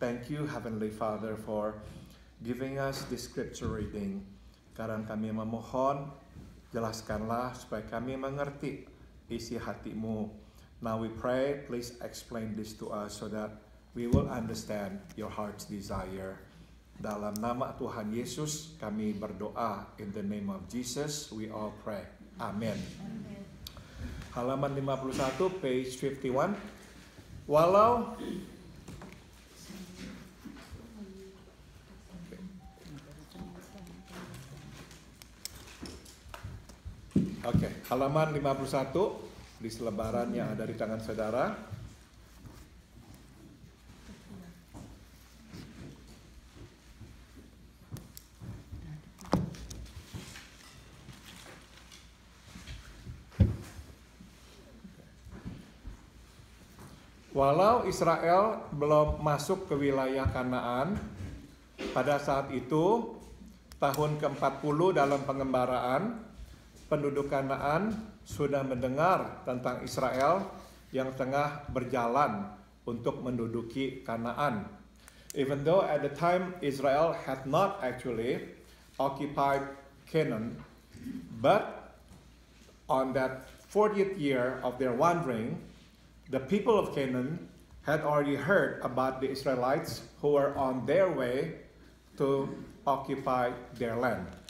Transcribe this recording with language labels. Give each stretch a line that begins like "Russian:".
English: Thank you Heavenly Father for giving us this scripture reading.
Indonesian: Sekarang kami memohon, jelaskanlah supaya kami mengerti isi hati-Mu.
English: Now we pray, please explain this to us so that we will understand your heart's desire.
Indonesian: Dalam nama Tuhan Yesus kami berdoa.
English: In the name of Jesus we all pray.
Indonesian: Amin. Halaman 51,
English: page 51.
Indonesian: Walau halaman 51 di selebaran yang ada di tangan saudara. Walau Israel belum masuk ke wilayah Kanaan, pada saat itu, tahun ke-40 dalam pengembaraan, penduduk Kanaan sudah mendengar tentang Israel yang tengah berjalan untuk menduduki Kanaan.
English: Even though at the time Israel had not actually occupied Canaan, but on that 40th year of their wandering, the people of Canaan had already heard about the Israelites who were on their way to occupy their land.